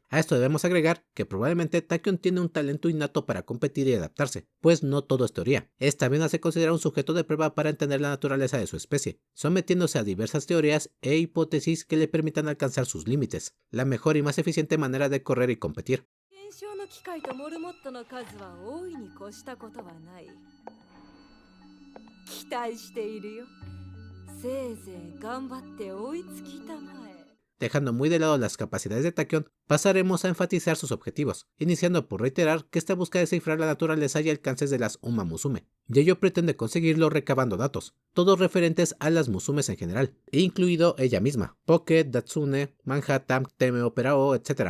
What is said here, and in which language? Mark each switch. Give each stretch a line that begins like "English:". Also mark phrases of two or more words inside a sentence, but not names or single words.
Spanish: A esto debemos agregar que probablemente Tachyon tiene un talento innato para competir y adaptarse, pues no todo es teoría. Es también a se considera un sujeto de prueba para entender la naturaleza de su especie, sometiéndose a diversas teorías e hipótesis que le permitan alcanzar sus límites, la mejor y más eficiente manera de correr y competir.
Japanese: 期待しているよ。せいぜい頑張って追いつきたまえ。
Spanish: Dejando muy de lado las capacidades de Tachyon, pasaremos a enfatizar sus objetivos, iniciando por reiterar que esta busca descifrar la naturaleza y alcances de las Uma Musume, y ello pretende conseguirlo recabando datos, todos referentes a las Musumes en general, incluido ella misma, Pocket, Datsune, Manhattan, Teme Operao, etc.